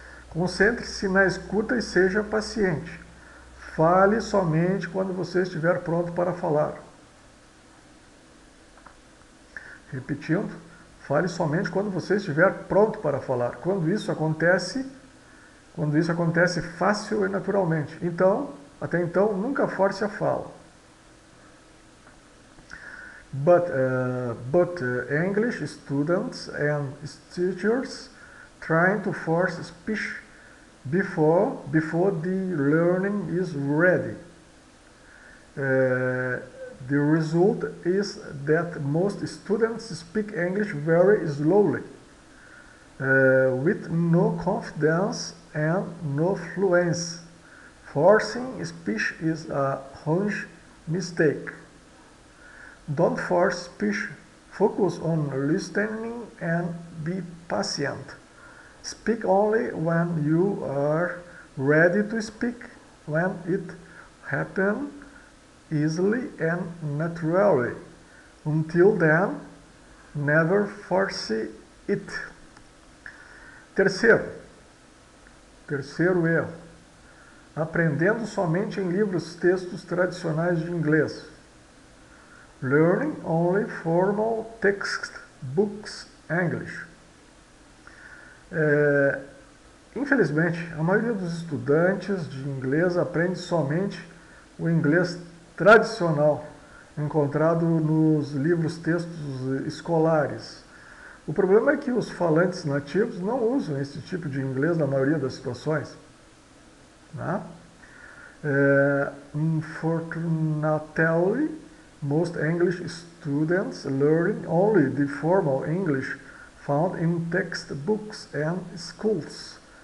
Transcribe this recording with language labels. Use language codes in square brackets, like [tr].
[pt] Concentre-se na escuta e seja paciente. Fale somente quando você estiver pronto para falar. Repetindo, fale somente quando você estiver pronto para falar. Quando isso acontece fácil e naturalmente. Então, até então, nunca force a fala. [en] But English students and teachers trying to force speech before the learning is ready. The result is that most students speak English very slowly, with no confidence and no fluency. Forcing speech is a huge mistake. Don't force speech. Focus on listening and be patient. Speak only when you are ready to speak, when it happens easily and naturally. Until then, never force it. [pt] Terceiro erro. Aprendendo somente em livros textos tradicionais de inglês. [en] Learning only formal textbooks English. [pt] Infelizmente, a maioria dos estudantes de inglês aprende somente o inglês tradicional, encontrado nos livros textos escolares. O problema é que os falantes nativos não usam esse tipo de inglês na maioria das situações, né? [en] Unfortunately, most English students learn only the formal English found in textbooks and schools.